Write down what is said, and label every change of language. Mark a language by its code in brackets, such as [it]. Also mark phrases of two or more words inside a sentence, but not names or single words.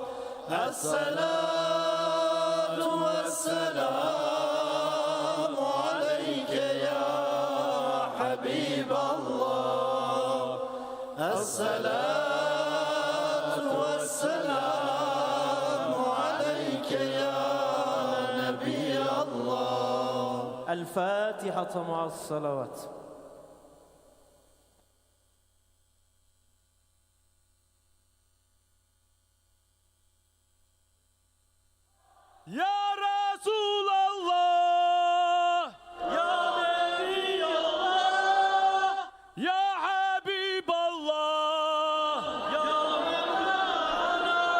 [ar] الصلاة والسلام عليك يا حبيب الله الصلاة والسلام عليك يا نبي الله الفاتحة مع الصلوات. يا رسول الله، يا نبي الله، يا حبيب الله، يا مولانا,